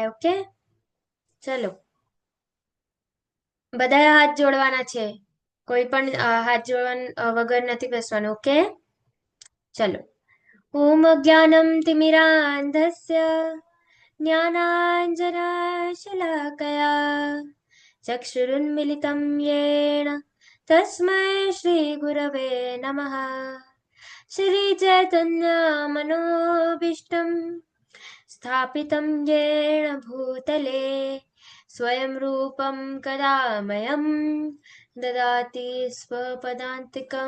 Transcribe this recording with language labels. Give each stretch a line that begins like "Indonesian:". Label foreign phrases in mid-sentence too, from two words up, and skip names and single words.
Gujarati: ઓકે, ચલો. બધાએ હાથ જોડવાના છે. કોઈ પણ હાથ જોડવા વગર નથી બેસવાનું. ઓકે, ચલો.
Sanskrit: ઓમ જ્ઞાનમ તિમિરાંધસ્ય જ્ઞાનાંજનાશલાકયા ચક્ષુરુન્મિલિतं येन तस्मै श्रीगुरवे नमः. श्रीचैतन्यमनोभीष्टं स्थापितं येन भूतले स्वयं रूपं कदा मह्यं ददाति स्वपदान्तिकं.